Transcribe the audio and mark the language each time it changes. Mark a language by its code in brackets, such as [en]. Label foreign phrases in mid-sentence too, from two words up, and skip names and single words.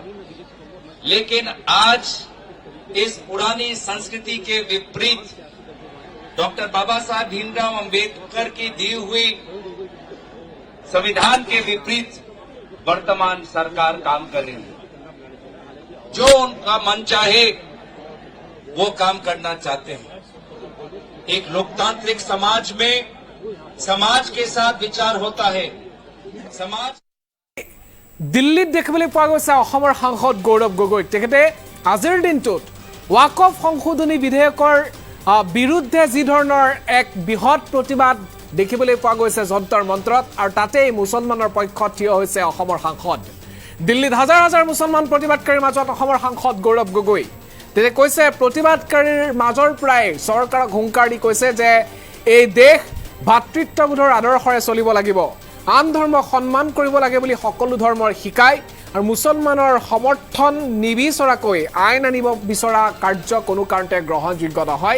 [hi] लेकिन आज इस पुरानी संस्कृति के विपरीत डॉक्टर बाबा साहब भीमराव अंबेडकर की दी हुई संविधान के विपरीत वर्तमान सरकार काम कर रही है। जो उनका मन चाहे वो काम करना चाहते हैं। एक लोकतांत्रिक समाज में समाज के साथ विचार होता है। समाज [as] दिल्लीत देखिবলৈ পোৱা গৈছে অসমৰ সাংসদ গৌৰৱ গগৈ তেখেতে আজিৰ দিনটোত ওয়াকফ সংশোধনী বিধেয়কৰ বিৰুদ্ধে যি ধৰণৰ এক বৃহৎ প্ৰতিবাদ দেখিবলৈ পোৱা গৈছে যন্তৰ মন্ত্ৰত, আৰু তাতেই মুছলমানৰ পক্ষত থিয় হৈছে অসমৰ সাংসদ। দিল্লীত হাজাৰ হাজাৰ মুছলমান প্ৰতিবাদকাৰীৰ মাজত অসমৰ সাংসদ গৌৰৱ গগৈ তেখেতে কৈছে, প্ৰতিবাদকাৰীৰ মাজৰ পৰাই চৰকাৰক হুংকাৰ দি কৈছে যে এই দেশ ভাতৃত্ববোধৰ আদৰ্শৰে চলিব লাগিব, আন ধৰ্মক সন্মান কৰিব লাগে বুলি সকলো ধৰ্মৰ শিকায়, আৰু মুছলমানৰ সমৰ্থন নিবিচৰাকৈ আইন আনিব বিচৰা কাৰ্য কোনো কাৰণতে গ্ৰহণযোগ্য নহয়।